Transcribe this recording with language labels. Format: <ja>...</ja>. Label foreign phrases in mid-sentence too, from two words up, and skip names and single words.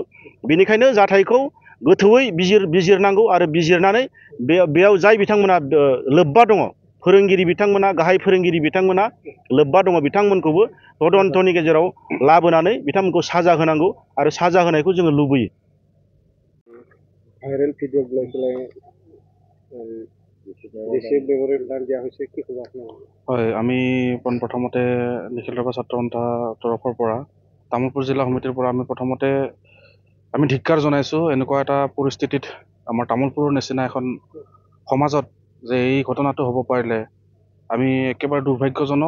<brx>बेनिखायनो जाथायखौ गोथौयै बिजिरनांगौ आरो बिजिरनानै बेयाव जाय बिथांमोना लोब्बा दङ, फोरोंगिरि बिथांमोना, गाहाय फोरोंगिरि बिथांमोना लोब्बा दङ, बिथांमोनखौबो तदन्तनि गेजेराव लाबोनानै बिथांमोनखौ साजा होनांगौ आरो साजा होनायखौ जोङो लुबैयो।</brx> <as>ভাইরাল ভিডিও গুলাই দেশে ব্যবহারের দান দিয়া হৈছে, কি ক'ব আপোনাক? হয়, আমি প্ৰথমতে নিখিল ৰাভা ছাত্ৰ সন্থাৰ তৰফৰ পৰা, তামুলপুৰ জিলা সমিতিৰ পৰা আমি প্ৰথমতে ধিক্কাৰ জনাইছোঁ এনেকুৱা এটা পৰিস্থিতিত আমাৰ তামুলপুৰৰ নিচিনা এখন সমাজত যে এই ঘটনাটো হ'ব পাৰিলে আমি একেবাৰে দুৰ্ভাগ্যজনক।</as>